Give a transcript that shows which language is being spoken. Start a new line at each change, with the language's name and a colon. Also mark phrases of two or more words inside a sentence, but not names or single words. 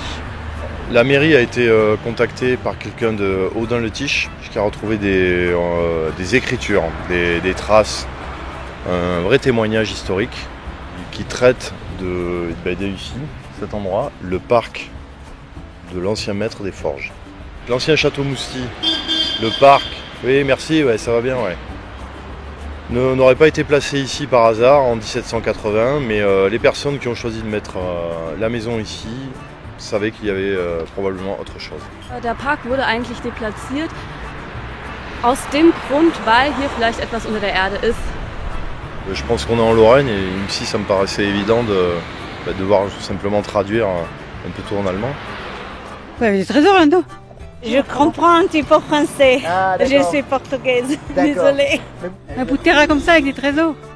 French: La mairie a été contactée par quelqu'un de Audun-le-Tiche qui a retrouvé des écritures, des traces, un vrai témoignage historique qui traite ici, cet endroit, le parc de l'ancien maître des forges. L'ancien château Mousti, le parc. Oui, merci, ouais, ça va bien, ouais. N'aurait pas été placé ici par hasard en 1780, mais les personnes qui ont choisi de mettre la maison ici savaient qu'il y avait probablement autre chose.
German: Der Park wurde eigentlich deplatziert aus dem Grund, weil hier vielleicht etwas unter der Erde ist.
French: Je pense qu'on est en Lorraine et ici ça me paraissait évident de devoir tout simplement traduire un peu tout en allemand. Ouais, il y avait des trésors là-dedans. Je comprends un petit peu français. Ah, je suis portugaise. D'accord. Désolée. Un bout de terrain comme ça avec des trésors.